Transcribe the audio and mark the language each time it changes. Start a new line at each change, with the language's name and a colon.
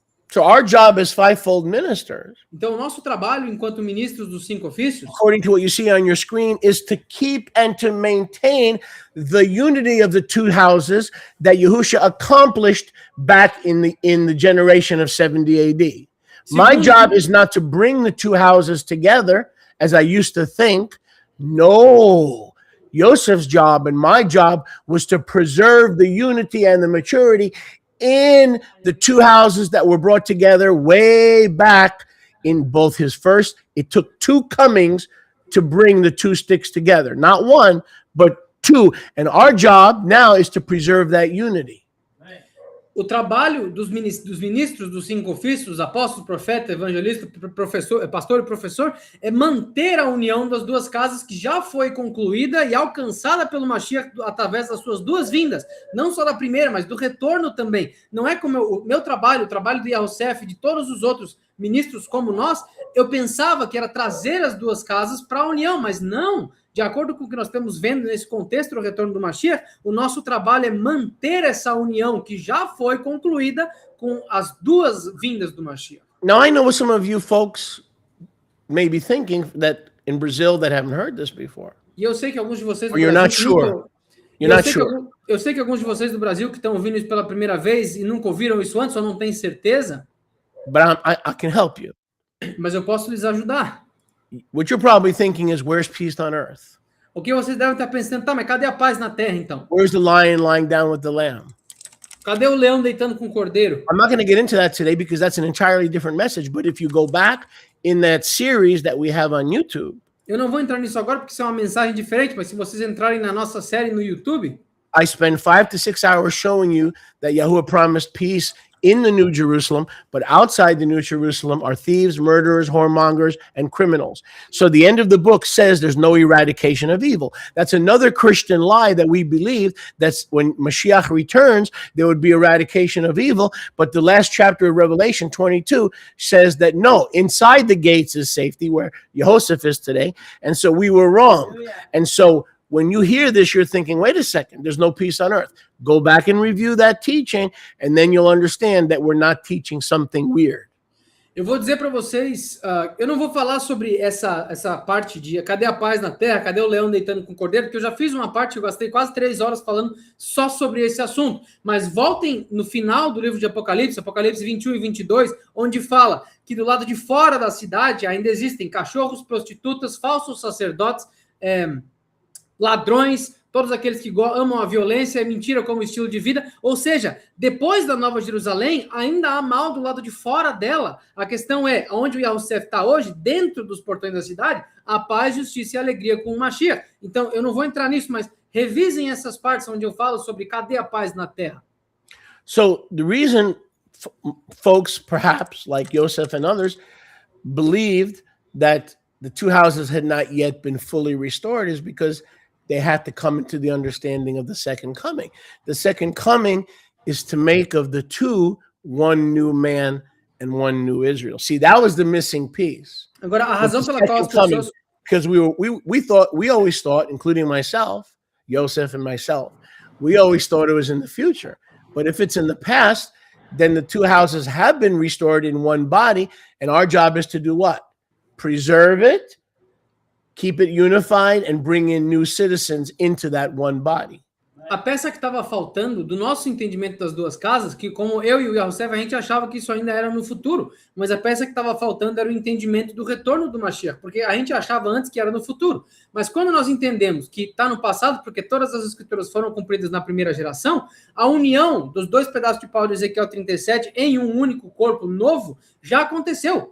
English: So our job as 5-fold ministers,
Portuguese: então, o nosso trabalho enquanto ministros dos 5 ofícios,
English: according to what you see on your screen, is to keep and to maintain the unity of the 2 houses that Yahushua accomplished back in the generation of 70 AD. My job is not to bring the 2 houses together, as I used to think. No. Joseph's job and my job was to preserve the unity and the maturity in the 2 houses that were brought together way back in both his first. It took 2 comings to bring the 2 sticks together. Not 1, but 2. And our job now is to preserve that unity.
Portuguese: O trabalho dos ministros dos 5 ofícios, apóstolo, profeta, evangelista, pastor e professor, é manter a união das 2 casas que já foi concluída e alcançada pelo Mashiach através das suas 2 vindas. Não só da primeira, mas do retorno também. Não é como o meu trabalho, o trabalho do Yahushua e de todos os outros ministros como nós, eu pensava que era trazer as 2 casas para a união, mas não. De acordo com o que nós estamos vendo nesse contexto do retorno do Mashiach, o nosso trabalho é manter essa união que já foi concluída com as 2 vindas do Mashiach.
English: Now, I know some of you folks may be thinking that in Brazil that haven't heard this before.
Portuguese: E eu sei que alguns de vocês do
English: You're
Portuguese: Brasil
English: not sure. You're not sure.
Portuguese: Eu sei que alguns de vocês do Brasil que estão ouvindo isso pela primeira vez e nunca ouviram isso antes ou não têm certeza.
English: But I can help you.
Portuguese: Mas eu posso lhes ajudar.
English: What you're probably thinking is, where's peace on earth?
Portuguese: O que vocês devem estar pensando, tá, mas cadê a paz na terra, então?
English: Where's the lion lying down with the lamb?
Portuguese: Cadê o leão deitando com o cordeiro?
English: I'm not going to get into that today because that's an entirely different message. But if you go back in that series that we have on YouTube,
Portuguese: eu não vou entrar nisso agora porque isso é uma mensagem diferente, mas se vocês entrarem na nossa série no YouTube,
English: I spend 5 to 6 hours showing you that Yahuwah promised peace in the New Jerusalem, but outside the New Jerusalem are thieves, murderers, whoremongers, and criminals. So the end of the book says there's no eradication of evil. That's another Christian lie that we believe, that's when Mashiach returns, there would be eradication of evil. But the last chapter of Revelation 22 says that no, inside the gates is safety, where Jehoshaphat is today. And so we were wrong. And so when you hear this, you're thinking, wait a second, there's no peace on earth. Go back and review that teaching, and then you'll understand that we're not teaching something weird.
Portuguese: Eu vou dizer para vocês, eu não vou falar sobre essa parte de cadê a paz na terra, cadê o leão deitando com o cordeiro, porque eu já fiz uma parte, eu gastei quase 3 horas falando só sobre esse assunto. Mas voltem no final do livro de Apocalipse, Apocalipse 21 e 22, onde fala que do lado de fora da cidade ainda existem cachorros, prostitutas, falsos sacerdotes, ladrões, todos aqueles que amam a violência e mentira como estilo de vida. Ou seja, depois da Nova Jerusalém, ainda há mal do lado de fora dela. A questão é, onde o Yahushua está hoje, dentro dos portões da cidade, a paz, justiça e alegria com o Mashiach. Então, eu não vou entrar nisso, mas revisem essas partes onde eu falo sobre cadê a paz na terra.
English: So the reason folks, perhaps, like Yosef and others, believed that the two houses had not yet been fully restored is because they had to come into the understanding of the second coming. The second coming is to make of the two one new man and one new Israel. See, that was the missing piece.
Portuguese: Agora, a razão pela qual as pessoas...
English: Because we always thought, including myself, Yosef and myself, we always thought it was in the future. But if it's in the past, then the two houses have been restored in one body, and our job is to do what? Preserve it, keep it unified, and bring in new citizens into that one body.
Portuguese: A peça que estava faltando do nosso entendimento das duas casas, que como eu e o Yahushua, a gente achava que isso ainda era no futuro, mas a peça que estava faltando era o entendimento do retorno do Mashiach, porque a gente achava antes que era no futuro. Mas quando nós entendemos que está no passado, porque todas as escrituras foram cumpridas na primeira geração, a união dos dois pedaços de pau de Ezequiel 37 em um único corpo novo já aconteceu.